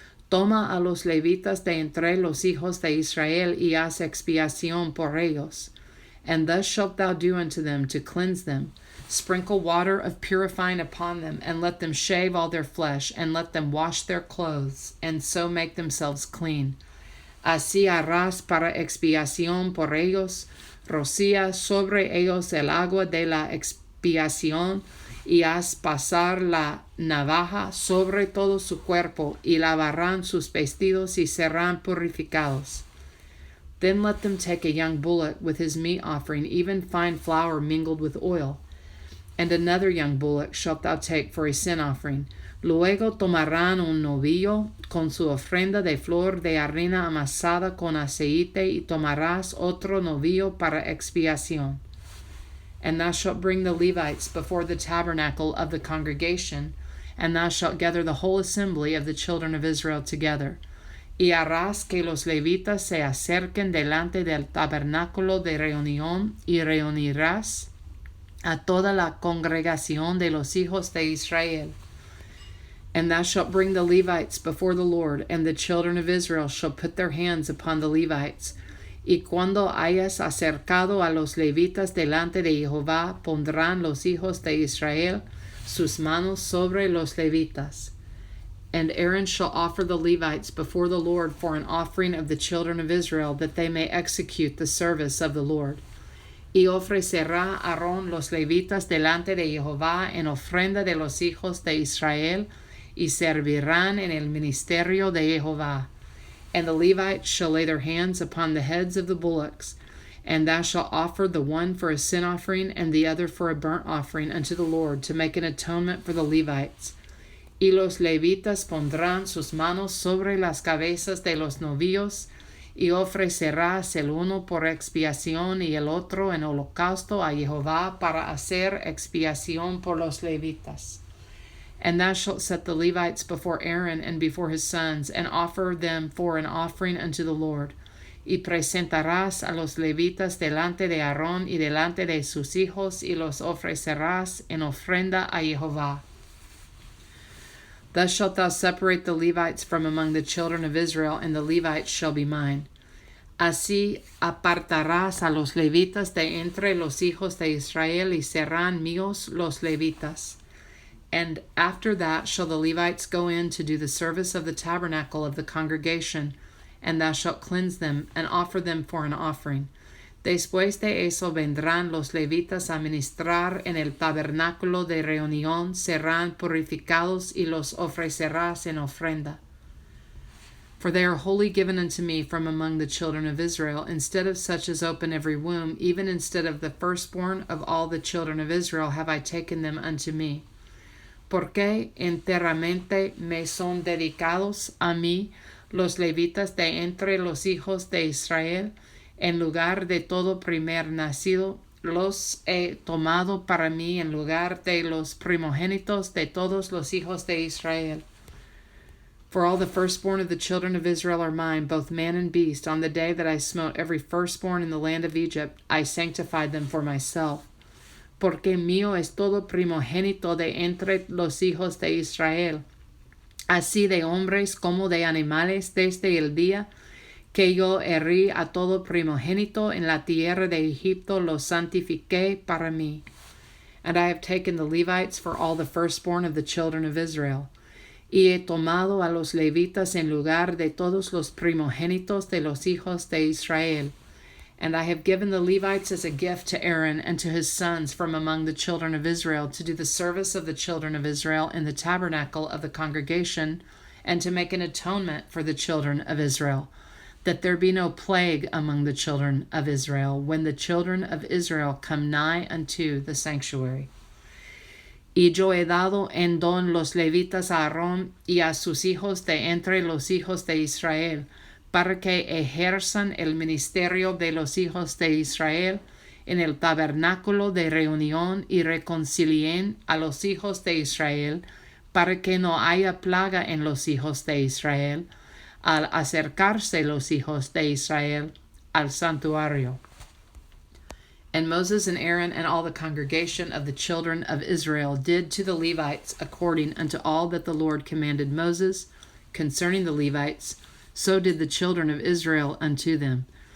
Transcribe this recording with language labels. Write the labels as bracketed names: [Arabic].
[Spanish] Toma a los levitas de entre los hijos de Israel, y haz expiación por ellos. [English] And thus shalt thou do unto them, to cleanse them. Sprinkle water of purifying upon them, and let them shave all their flesh, and let them wash their clothes, and so make themselves clean. [Spanish] Así harás para expiación por ellos, rocía sobre ellos el agua de la expiación, y haz pasar la navaja sobre todo su cuerpo, y lavarán sus vestidos y serán purificados. [English] Then let them take a young bullock with his meat offering, even fine flour mingled with oil. And another young bullock shalt thou take for a sin offering. [Spanish] Luego tomarán un novillo con su ofrenda de flor de harina amasada con aceite, y tomarás otro novillo para expiación. [English] And thou shalt bring the Levites before the tabernacle of the congregation, and thou shalt gather the whole assembly of the children of Israel together. [Spanish] Y harás que los levitas se acerquen delante del tabernáculo de reunión, y reunirás a toda la congregación de los hijos de Israel. [English] And thou shalt bring the Levites before the Lord, and the children of Israel shall put their hands upon the Levites. [Spanish] Y cuando hayas acercado a los levitas delante de Jehová, pondrán los hijos de Israel sus manos sobre los levitas. [English] And Aaron shall offer the Levites before the Lord for an offering of the children of Israel, that they may execute the service of the Lord. [Spanish] Y ofrecerá Aarón los levitas delante de Jehová en ofrenda de los hijos de Israel, y servirán en el ministerio de Jehová. [English] And the Levites shall lay their hands upon the heads of the bullocks, and thou shalt offer the one for a sin offering, and the other for a burnt offering unto the Lord, to make an atonement for the Levites. [Spanish] Y los levitas pondrán sus manos sobre las cabezas de los novillos, y ofrecerás el uno por expiación y el otro en holocausto a Jehová para hacer expiación por los levitas. [English] And thou shalt set the Levites before Aaron and before his sons, and offer them for an offering unto the Lord. [Spanish] Y presentarás a los levitas delante de Aarón y delante de sus hijos, y los ofrecerás en ofrenda a Jehová. [English] Thus shalt thou separate the Levites from among the children of Israel, and the Levites shall be mine. [Spanish] Así apartarás a los levitas de entre los hijos de Israel, y serán míos los levitas. [English] And after that shall the Levites go in to do the service of the tabernacle of the congregation, and thou shalt cleanse them, and offer them for an offering. [Spanish] Después de eso vendrán los levitas a ministrar en el tabernáculo de reunión, serán purificados, y los ofrecerás en ofrenda. [English] For they are wholly given unto me from among the children of Israel, instead of such as open every womb, even instead of the firstborn of all the children of Israel have I taken them unto me. [Spanish] Porque enteramente me son dedicados a mí los levitas de entre los hijos de Israel, en lugar de todo primer nacido, los he tomado para mí en lugar de los primogénitos de todos los hijos de Israel. [English] For all the firstborn of the children of Israel are mine, both man and beast. On the day that I smote every firstborn in the land of Egypt, I sanctified them for myself. [Spanish] Porque mío es todo primogénito de entre los hijos de Israel, así de hombres como de animales, desde el día que yo herí a todo primogénito en la tierra de Egipto, los santifiqué para mí. [English] And I have taken the Levites for all the firstborn of the children of Israel. [Spanish] Y he tomado a los levitas en lugar de todos los primogénitos de los hijos de Israel. [English] And I have given the Levites as a gift to Aaron and to his sons from among the children of Israel, to do the service of the children of Israel in the tabernacle of the congregation, and to make an atonement for the children of Israel, that there be no plague among the children of Israel, when the children of Israel come nigh unto the sanctuary. [Spanish] Y yo he dado en don los levitas a Aarón y a sus hijos de entre los hijos de Israel, para que ejerzan el ministerio de los hijos de Israel en el tabernáculo de reunión, y reconcilien a los hijos de Israel, para que no haya plaga en los hijos de Israel, al acercarse los hijos de Israel al santuario. [English] And Moses and Aaron and all the congregation of the children of Israel did to the Levites according unto all that the Lord commanded Moses concerning the Levites, so did the children of Israel unto them.